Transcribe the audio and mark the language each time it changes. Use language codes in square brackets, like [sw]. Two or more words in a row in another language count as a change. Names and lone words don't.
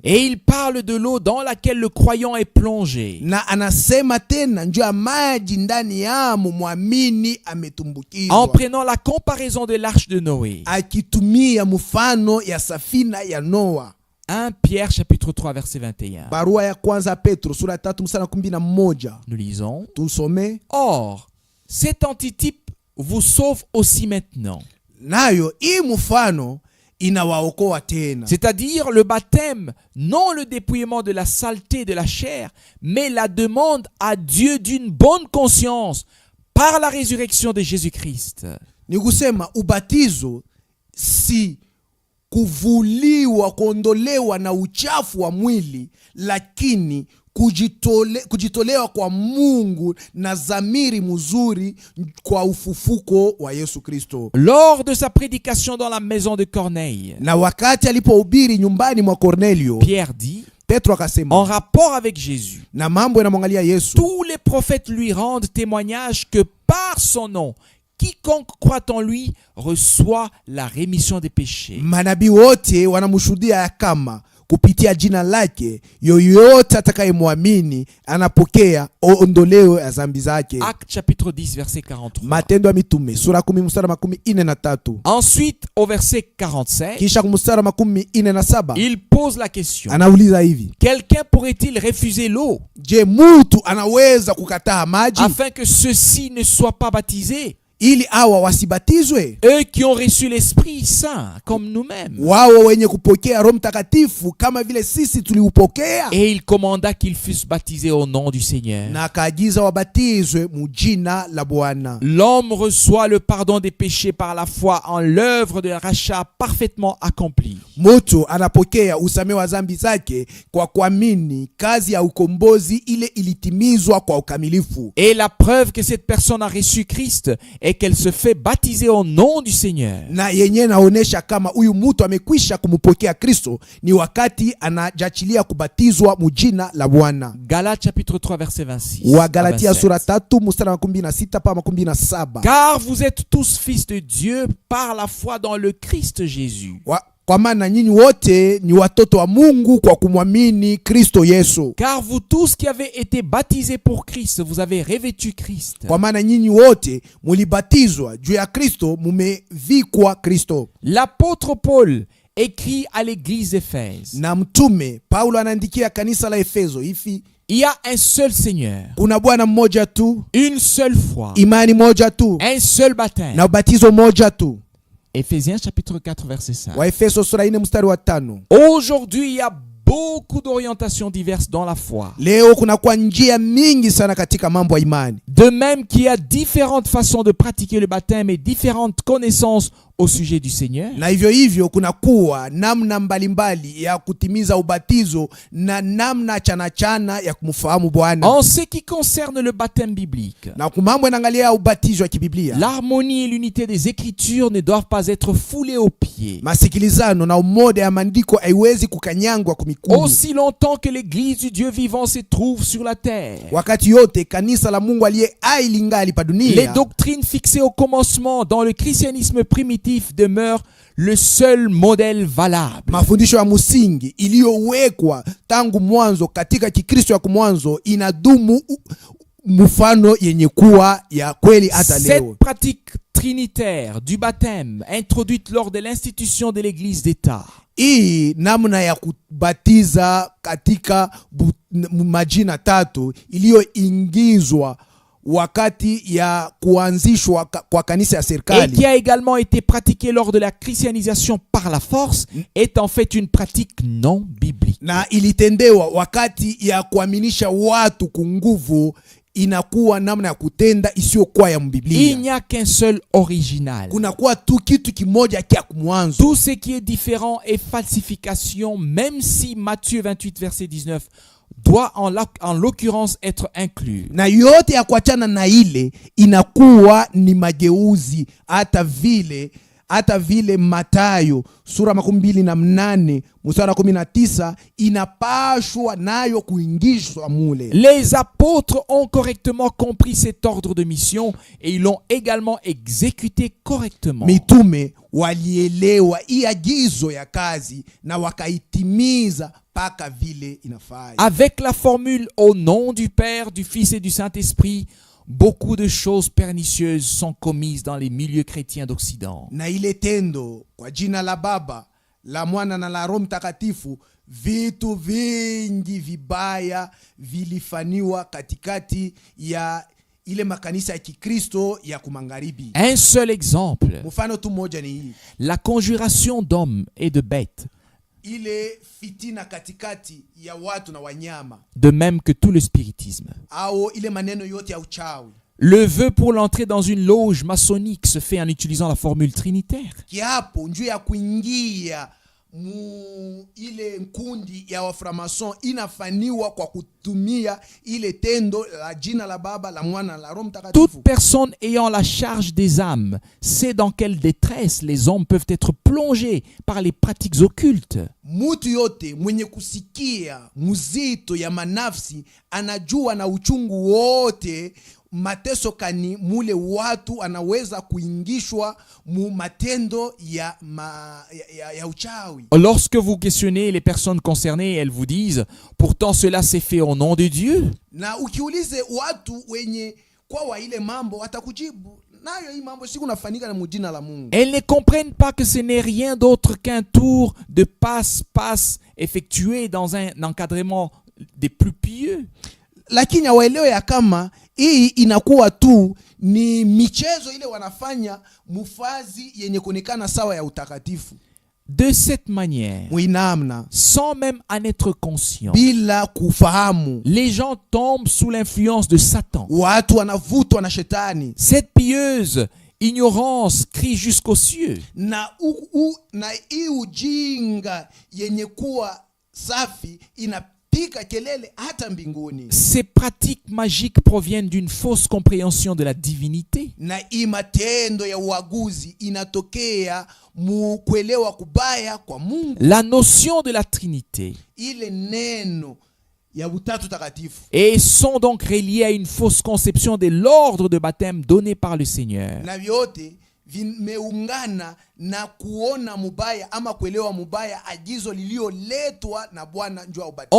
[fr] Et il parle de l'eau dans laquelle le croyant est plongé, [sw] Na anasema tena njoo ya maji ndani yamo muamini ametumbukizwa, [fr] en prenant la comparaison de l'arche de Noé. [sw] akitumia mfano ya safina ya Noa. [fr] 1 Pierre chapitre 3 verset 21. [sw] Barua ya kwanza Petro sura 3 mstari 11. [fr] Nous lisons: [sw] Tusome. [fr] or, cet antitype vous sauve aussi maintenant. [sw] Nayo hii mfano inawaokoa tena. [fr] C'est-à-dire le baptême, non le dépouillement de la saleté de la chair, mais la demande à Dieu d'une bonne conscience par la résurrection de Jésus-Christ. [sw] Ni kusema ubatizo si kuvuliwa, kuondolewa na uchafu wa mwili, lakini kujitolewa kwa Mungu na dhamiri mzuri kwa ufufuko wa Yesu Kristo. [fr] Lors de sa prédication dans la maison de Corneille, [sw] Na wakati alipohubiri nyumbani mwa Cornelio, [fr] Pierre dit, [sw] Petro [fr] en [sw] akasema, [fr] rapport avec Jésus, [sw] na mambo yanamwangalia Yesu, [fr] tous les prophètes lui rendent témoignage que par son nom, quiconque croit en lui reçoit la rémission des péchés. [sw] manabii wote wanamshuhudia ya kama kupitia jina lake yoyote atakayemwamini anapokea ondoleo ya dhambi zake. [fr] Actes chapitre 10 verset 43. [sw] Matendo ya Mitume sura 10 mstari 43. [fr] Ensuite, au verset 45, [sw] Kisha mstari 47 [fr] il pose la question. [sw] anauliza hivi: [fr] Quelqu'un pourrait-il refuser l'eau [sw] je, mtu anaweza kukataa maji [fr] afin que ceux-ci ne soient pas baptisés? [sw] ili awa wasibatizwe? [fr] Eux qui ont reçu l'Esprit Saint comme nous-mêmes. [sw] Wao wenye kupokea Roho Mtakatifu kama vile sisi tuliupokea. [fr] Et il commanda qu'ils fussent baptisés au nom du Seigneur. [sw] Na akaagiza wabatizwe mujina la Bwana. [fr] L'homme reçoit le pardon des péchés par la foi en l'œuvre de rachat parfaitement accomplie. [sw] Mtu anapokea usamehe wa dhambi zake kwa kuamini kazi ya ukombozi ile ilitimizwa kwa ukamilifu. [fr] Et la preuve que cette personne a reçu Christ est qu'elle se fait baptiser au nom du Seigneur. [sw] Na yenye naonesha kama huyu mtu amekwisha kumpokea Kristo ni wakati anajachilia kubatizwa mujina la Bwana. [fr] Galates chapitre 3 verset 26. [sw] Wa Galatia [fr] à 27. [sw] sura 3 mstari wa 16 pa 17. [fr] Car vous êtes tous fils de Dieu par la foi dans le Christ Jésus. [sw] Kwa maana nyinyi wote ni watoto wa Mungu kwa kumwamini Kristo Yesu. [fr] Car vous tous qui avez été baptisés pour Christ, vous avez revêtu Christ. [sw] Kwa maana nyinyi wote mulibatizwa juu ya Kristo, mumevikwa Kristo. [fr] L'apôtre Paul écrit à l'église d'Éphèse. [sw] Na mtume Paulo anaandikia kanisa la Efeso hivi: [fr] Il y a un seul Seigneur, [sw] kuna Bwana mmoja tu, [fr] une seule foi, [sw] imani moja tu, [fr] un seul baptême. [sw] na ubatizo moja tu. [fr] Éphésiens chapitre 4 verset 5. [sw] Wa Efeso sura 4 mstari wa 5. [fr] Aujourd'hui, il y a beaucoup d'orientations diverses dans la foi. [sw] Leo kuna kwa njia mingi sana katika mambo ya imani. [fr] De même qu'il y a différentes façons de pratiquer le baptême et différentes connaissances au sujet du Seigneur. [sw] Na hivyo kuna kuwa namna mbalimbali ya kutimiza ubatizo na namna chana ya kumfahamu Bwana. [fr] En ce qui concerne le baptême biblique, [sw] Na kumambo inaangalia ubatizo wa kibiblia, [fr] l'harmonie et l'unité des Écritures ne doivent pas être foulées aux pieds. [sw] masikilizano na umoja ya maandiko haiwezi kukanyangwa kumikulu. [fr] Aussi longtemps que l'Église du Dieu vivant se trouve sur la terre, [sw] Wakati yote kanisa la Mungu aliye hai lingali pa [fr] les [sw] dunia, [fr] doctrines fixées au commencement dans le christianisme primitif demeurent le seul modèle valable. [sw] mafundisho ya msingi iliyowekwa tangu mwanzo katika Kikristo ya kumwanzo inadumu mfano yenye kuwa ya kweli hata [fr] Cette [sw] leo. [fr] pratique trinitaire du baptême introduite lors de l'institution de l'Église d'État [sw] Hii namna ya kubatiza katika majina tatu iliyoingizwa wakati ya kuanzishwa kwa kanisa ya [fr] et [sw] serikali, [fr] qui a également été pratiquée lors de la christianisation par la force est en fait une pratique non biblique. [sw] na ilitendewa wakati ya kuaminisha watu kunguvu, inakuwa namna ya kutenda isiyokuwa ya [fr] Il [sw] mbiblia. [fr] n'y a qu'un seul original. [sw] Kunakuwa tu kitu kimoja kia kumwanzo. [fr] Tout ce qui est différent est falsification, même si Matthieu 28 verset 19 doit en l'occurrence être inclus. [sw] Na yote ya kuachana na ile inakuwa ni mageuzi, hata vile Mathayo sura 28 mstari 19 inapashwa nayo kuingishwa mule. [fr] Les apôtres ont correctement compris cet ordre de mission et ils l'ont également exécuté correctement. [sw] Mitume walielewa hii agizo ya kazi na wakaitimiza paka vile inafaa. [fr] Avec la formule au nom du Père, du Fils et du Saint-Esprit, beaucoup de choses pernicieuses sont commises dans les milieux chrétiens d'Occident. [sw] Na ile tendo kwa jina la Baba, la Mwana na la Roho Mtakatifu, vitu vingi vibaya vilifaniwa katikati ya ile makanisa ya Kikristo ya kumangaribi. [fr] Un seul exemple, [sw] Mfano tu moja ni hii: [fr] la conjuration d'hommes et de bêtes, [sw] ile fitina katikati ya watu na wanyama, [fr] de même que tout le spiritisme. [sw] au ile maneno yote ya uchawi. [fr] Le vœu pour l'entrée dans une loge maçonnique se fait en utilisant la formule trinitaire. [sw] Kiapo njuu ya kuingia mu ile nkundi ya waframason inafaniwa kwa kutumia ile tendo la jina la Baba, la Mwana, la Roho Mtakatifu. [fr] Toute personne ayant la charge des âmes sait dans quelle détresse les hommes peuvent être plongés par les pratiques occultes. [sw] Mutu yote mwenye kusikia muzito ya manafsi anajua na uchungu wote mateso kani mule watu anaweza kuingishwa mu matendo ya uchawi. [fr] Lorsque vous questionnez les personnes concernées, elles vous disent « Pourtant cela s'est fait au nom de Dieu ». [sw] Na ukiulize watu wenye kwa ile mambo watakujibu nayo hii mambo siku nafanyika na mujina la Mungu. [fr] Elles ne comprennent pas que ce n'est rien d'autre qu'un tour de passe-passe effectué dans un encadrement des plus pieux. [sw] Lakini waelewe ya kama hii inakuwa tu ni michezo ile wanafanya mufazi yenye kuonekana sawa ya utakatifu. [fr] De cette manière, [sw] Muinamna, [fr] sans même en être conscient, [sw] bila kufahamu, [fr] les gens tombent sous l'influence de Satan. [sw] watu wanavutwa na shetani. [fr] Cette pieuse ignorance crie jusqu'aux cieux. [sw] Na hii ujinga yenye kuwa safi inapika kelele hata mbinguni. [fr] Ces pratiques magiques proviennent d'une fausse compréhension de la divinité. [sw] Na hii matendo ya uaguzi inatokea mu kuelewa kubaya kwa Mungu. [fr] La notion de la Trinité [sw] Ile neno ya utatu takatifu [fr] et sont donc reliées à une fausse conception de l'ordre de baptême donné par le Seigneur. [sw] na vyote vimeungana na kuona mubaya ama kuelewa mubaya agizo lilioletwa na Bwana njoo ya ubatizo.